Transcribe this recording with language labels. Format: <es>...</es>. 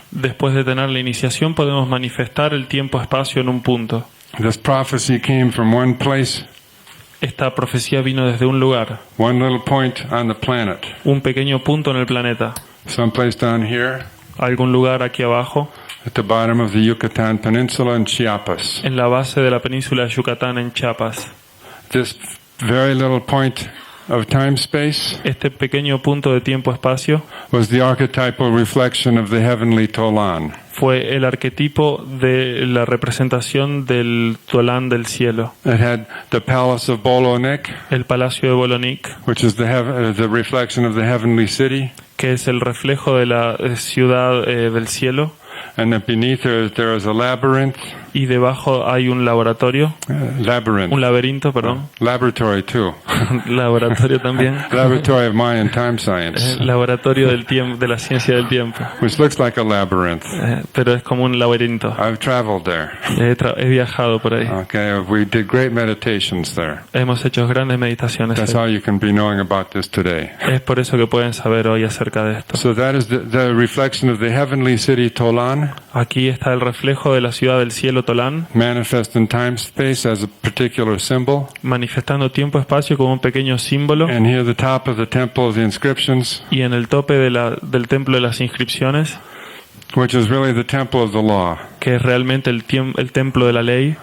<es>Después de tener la iniciación, podemos manifestar el tiempo-espacio en un punto.</es> <en>This prophecy came from one place,</en> <es>Esta profecía vino desde un lugar,</es> <en>one little point on the planet.</en> <es>un pequeño punto en el planeta,</es> <en>Someplace down here,</en> <es>algún lugar aquí abajo,</es> <en>at the bottom of the Yucatan Peninsula in Chiapas.</en> <es>en la base de la península de Yucatán en Chiapas.</es> <en>This very little point of time space</en> <es>Este pequeño punto de tiempo-espacio</es> <en>was the archetypal reflection of the heavenly Tolan.</en> <es>fue el arquetipo de la representación del Tolán del cielo.</es> <en>It had the palace of Bolonik,</en> <es>El palacio de Bolonik,</es> <en>which is the reflection of the heavenly city,</en> <es>que es el reflejo de la ciudad del cielo,</es> <en>and then beneath there is a labyrinth.</en> <es>y debajo hay un laboratorio, un laberinto, perdón,</es> <en>Laboratory too.</en> <es>laboratorio también,</es> <en>Laboratory of Mayan time science,</en> <es>laboratorio del tiempo, de la ciencia del tiempo,</es> <en>which looks like a labyrinth.</en> <es>pero es como un laberinto.</es> <en>I've traveled there.</en> <es>He viajado por ahí.</es> <en>Okay, we did great meditations there.</en> <es>Hemos hecho grandes meditaciones</es> <en>That's</en> <es>ahí.</es> <en>how you can be knowing about this today.</en> <es>Es por eso que pueden saber hoy acerca de esto.</es> <en>So that is the reflection of the heavenly city Tolan,</en> <es>Aquí está el reflejo de la ciudad del cielo Tolán,</es> <en>manifest in time space as a particular symbol.</en> <es>manifestando tiempo-espacio como un pequeño símbolo,</es> <en>And here the top of the temple of the inscriptions,</en> <es>y en el tope del templo de las inscripciones,</es> <en>which is really the temple of the law.</en> <es>que es realmente el templo de la ley,</es>